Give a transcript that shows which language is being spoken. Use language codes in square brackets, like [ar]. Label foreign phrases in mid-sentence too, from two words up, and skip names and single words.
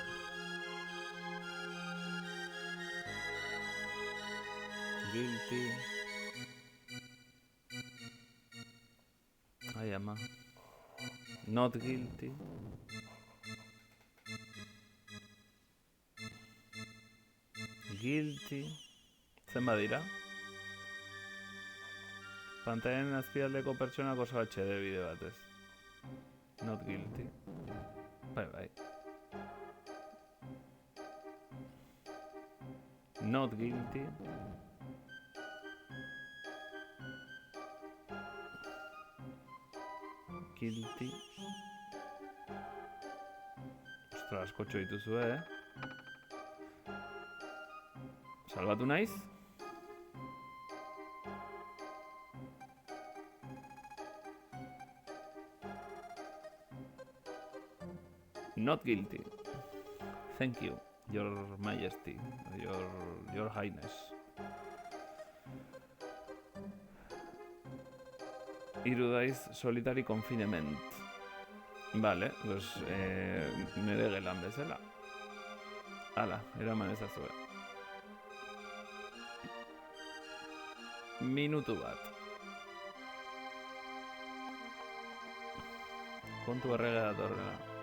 [en] Guilty. [eu] Ai ama. [en] Not guilty. Guilty. [eu] Zenbat dira? Pantailen azpialdeko pertsonak oso HD bide batez. [en] Not guilty. Bai. Not guilty. Guilty. [eu] Ostra, askotxo dituzu, Salbatu naiz? [en] Not guilty. Thank you, Your Majesty, Your Highness. [eu] Irudaiz [en] solitary confinement. [es] Vale, pues [eu] nire gelan bezala. Hala, eraman ezazue. Minutu bat. Kontu errege datorrela.